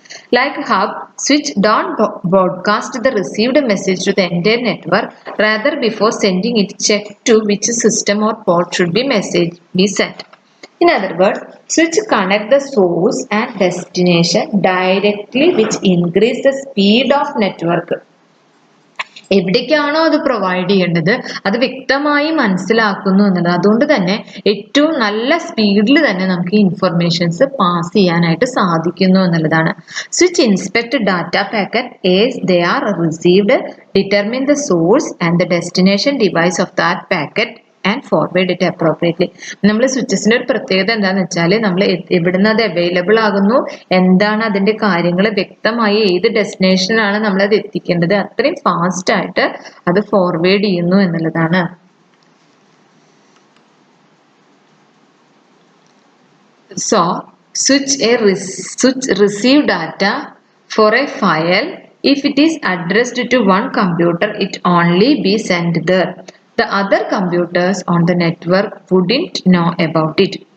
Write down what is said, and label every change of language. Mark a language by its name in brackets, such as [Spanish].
[English] Like hub, switch don't broadcast the received message to the entire network. Rather, before sending it, check to which system or port should be message be sent. In other words, switch connect the source and destination directly, which increase the speed of network. [Malayalam] എവിടേക്കാണോ അത് provide ചെയ്യേണ്ടത് അത് വ്യക്തമായി മനസ്സിലാക്കുന്നു എന്നുള്ളത്. അതുകൊണ്ട് തന്നെ ഏറ്റവും നല്ല സ്പീഡിൽ തന്നെ നമുക്ക് ഇൻഫർമേഷൻസ് പാസ് ചെയ്യാനായിട്ട് സാധിക്കുന്നു എന്നുള്ളതാണ്. [English] Switch inspect data packet as they are received, determine the source and the destination device of that packet and forward it appropriately. [Malayalam] നമ്മൾ സ്വിച്ചസിൻ്റെ ഒരു പ്രത്യേകത എന്താണെന്ന് വെച്ചാൽ നമ്മൾ എവിടുന്ന് അത് അവൈലബിൾ ആകുന്നു, എന്താണ് അതിൻ്റെ കാര്യങ്ങൾ വ്യക്തമായി ഏത് ഡെസ്റ്റിനേഷനിലാണ് നമ്മളത് എത്തിക്കേണ്ടത് അത്രയും ഫാസ്റ്റ് ആയിട്ട് അത് ഫോർവേഡ് ചെയ്യുന്നു എന്നുള്ളതാണ്. [English] So switch receive data for a file If it is addressed to one computer, it only be sent there. The other computers on the network wouldn't know about it.